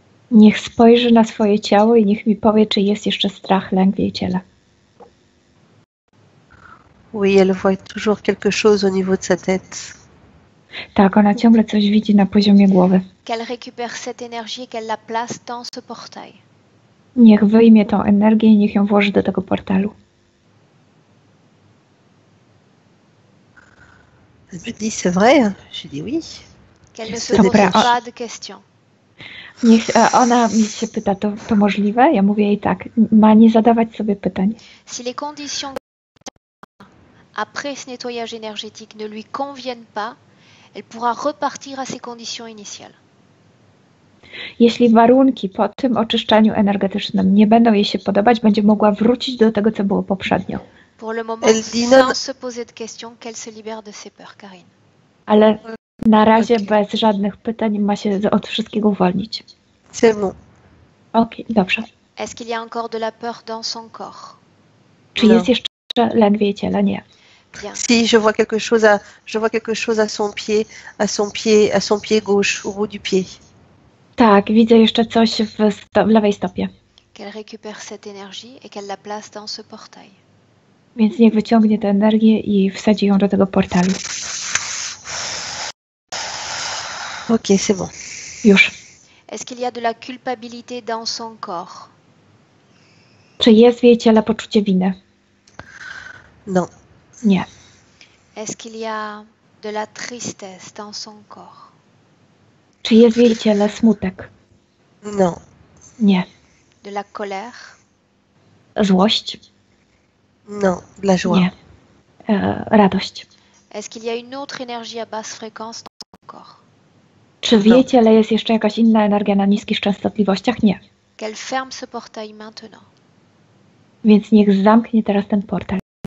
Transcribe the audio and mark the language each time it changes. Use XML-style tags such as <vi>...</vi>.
<pl>Niech spojrzy na swoje ciało i niech mi powie, czy jest jeszcze strach, lęk w jej ciele.</pl> <fr>Oui, elle voit toujours quelque chose au niveau de sa tête.</fr> <pl>Tak, ona ciągle coś widzi na poziomie głowy.</pl> <fr>Qu'elle récupère cette énergie et qu'elle la place dans ce portail.</fr> <pl>Niech wyjmie tą energię i niech ją włoży do tego portalu.</pl> <fr>Elle me dit, c'est vrai? Je dis oui. Qu'elle ne se pose pas de questions.</fr> <pl>Niech ona mi się pyta, to możliwe? Ja mówię jej tak, ma nie zadawać sobie pytań.</pl> <fr>Si les conditions après ce nettoyage énergétique ne lui conviennent pas, elle pourra repartir à ses conditions initiales.</fr> <pl>Jeśli warunki po tym oczyszczaniu energetycznym nie będą jej się podobać, będzie mogła wrócić do tego, co było poprzednio.</pl> <fr>Pour le moment, sans se poser de questions, qu'elle se libère de ses peurs, Karine.</fr> <pl>Ale na razie bez żadnych pytań ma się od wszystkiego uwolnić.</pl> <fr>C'est bon.</fr> <pl>Okej, dobrze.</pl> <fr>Est-ce qu'il y a encore de la peur dans son corps?</fr> <pl>Czy jest jeszcze lęk w jej ciele? Nie.</pl> <fr>Bien. Si, je vois quelque chose à son pied, à son pied gauche, au bout du pied.</fr> <pl>Tak, widzę jeszcze coś w lewej stopie.</pl> <fr>Qu'elle récupère cette énergie et qu'elle la place dans ce portail.</fr> <pl>Więc niech wyciągnie tę energię i wsadzi ją do tego portalu.</pl> <fr>Ok, c'est bon.</fr> <pl>Już.</pl> <fr>Est-ce qu'il y a de la culpabilité dans son corps?</fr> <pl>Czy jest w jej ciele poczucie winy?</pl> <fr>Non.</fr> <pl>Nie.</pl> <fr>Est-ce qu'il y a de la tristesse dans son corps?</fr> <pl>Czy jest w jej ciele smutek?</pl> <fr>Non.</fr> <pl>Nie.</pl> <fr>De la colère?</fr> <pl>Złość?</pl> <fr>Non. De la joie.</fr> <pl>Nie. Radość.</pl> <fr>Est-ce qu'il y a une autre énergie à basse fréquence dans son corps?</fr> <pl>Czy w jej ciele jest jeszcze jakaś inna energia na niskich częstotliwościach? Nie.</pl> <fr>Qu'elle ferme ce portail maintenant.</fr> <pl>Więc niech zamknie teraz ten portal.</pl>